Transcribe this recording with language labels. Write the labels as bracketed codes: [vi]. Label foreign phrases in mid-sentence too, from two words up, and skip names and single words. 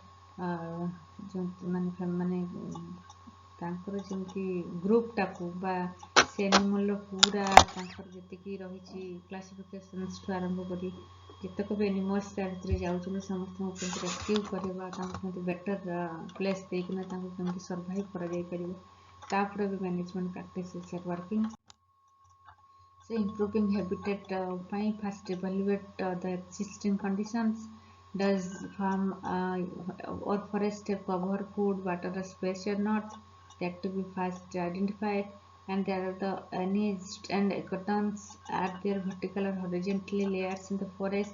[or] ଯେଉଁ ମାନେ ତାଙ୍କର ଯେମିତି ଗ୍ରୁପଟାକୁ ବା ସେ ଆନିମଲ୍ର ପୁରା ତାଙ୍କର ଯେତିକି ରହିଛି କ୍ଲାସିଫିକେସନ୍ସଠୁ ଆରମ୍ଭ କରି ଯେତେକ ବି ଆନିମଲ୍ସ ତା ଭିତରେ ଯାଉଛନ୍ତି ସମସ୍ତଙ୍କୁ କେମିତି ରେସ୍କ୍ୟୁ କରିବା, ତାଙ୍କୁ କେମିତି [en] better place [or] ଦେଇକିନା ତାଙ୍କୁ କେମିତି ସର୍ଭାଇଭ୍ କରାଯାଇପାରିବ, ତା ଉପରେ ବି [en] management practices are working. So improving habitat ପାଇଁ first evaluate the existing conditions. Does farm or forest cover food, water, space or not? That to be first identified. And there are the niched and ecotones, are there vertical or horizontally layers in the forest.